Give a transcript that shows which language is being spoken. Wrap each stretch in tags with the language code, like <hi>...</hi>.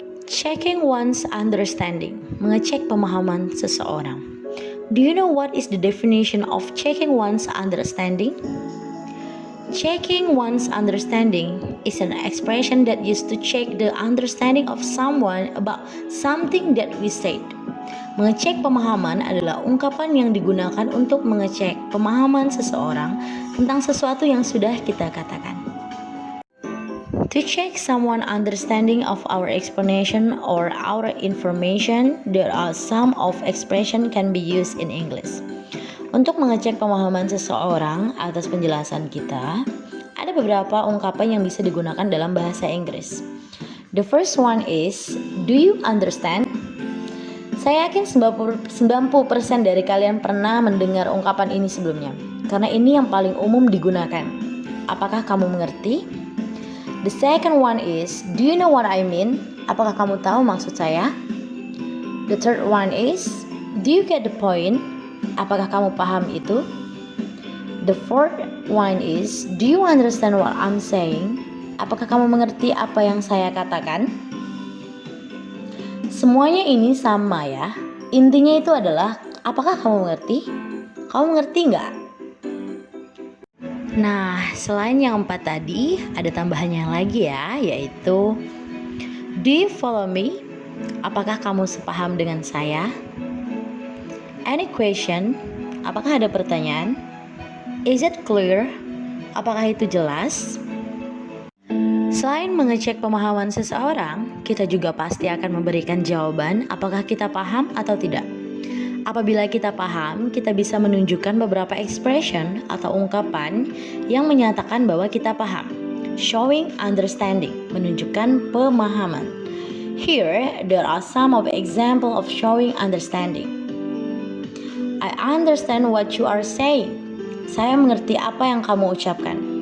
<en>Checking one's understanding, mengecek pemahaman seseorang. Do you know what is the definition of checking one's understanding? Checking one's understanding is an expression that used to check the understanding of someone about something that we said.</en> <id>Mengecek pemahaman adalah ungkapan yang digunakan untuk mengecek pemahaman seseorang tentang sesuatu yang sudah kita katakan.</id> <en>To check someone's understanding of our explanation or our information, there are some of expression can be used in English.</en> <id>Untuk mengecek pemahaman seseorang atas penjelasan kita, ada beberapa ungkapan yang bisa digunakan dalam bahasa Inggris.</id> <en>The first one is, do you understand?</en> <id>Saya yakin 90% dari kalian pernah mendengar ungkapan ini sebelumnya, karena ini yang paling umum digunakan. Apakah kamu mengerti?</id> <en>The second one is, do you know what I mean?</en> <id>Apakah kamu tahu maksud saya?</id> <en>The third one is, do you get the point?</en> <id>Apakah kamu paham itu?</id> <en>The fourth one is, do you understand what I'm saying?</en> <id>Apakah kamu mengerti apa yang saya katakan? Semuanya ini sama ya. Intinya itu adalah, apakah kamu mengerti? Kamu mengerti nggak? Nah, selain yang 4 tadi, ada tambahannya lagi ya, yaitu do you follow me? Apakah kamu sepaham dengan saya?</id> <en>Any question? Apakah ada pertanyaan? Is it clear?</en> <id>Apakah itu jelas? Selain mengecek pemahaman seseorang, kita juga pasti akan memberikan jawaban apakah kita paham atau tidak. Apabila kita paham, kita bisa menunjukkan beberapa expression atau ungkapan yang menyatakan bahwa kita paham.</id> <en>Showing understanding, menunjukkan pemahaman. Here, there are some of example of showing understanding. I understand what you are saying.</en> <id>Saya mengerti apa yang kamu ucapkan.</id>